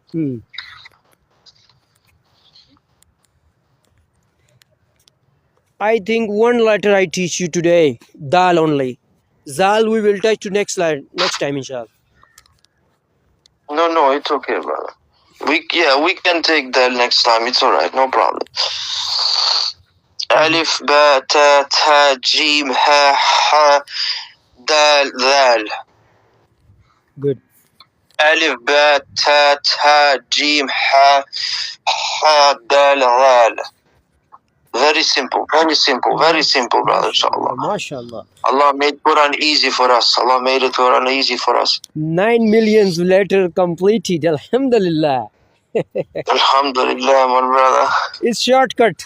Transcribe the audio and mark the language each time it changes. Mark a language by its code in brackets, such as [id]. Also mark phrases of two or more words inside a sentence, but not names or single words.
[en] I think one letter I teach you today, dal only. Zal we will touch to next time, inshallah. No, it's okay, brother. we can take that next time. It's alright, no problem. Alif, [ar] با، تا، ثا، جيم، حا، خا, دال، ذال. [en] Good. [ar] Alif, با، تا، ثا، جيم، حا، خا, دال، ذال. [en] Very simple, very simple, very simple, brother, inshallah. MashaAllah. Allah made Quran easy for us. Allah made it Quran easy for us. 9 millions later completed. Alhamdulillah. Alhamdulillah, my brother. It's shortcut.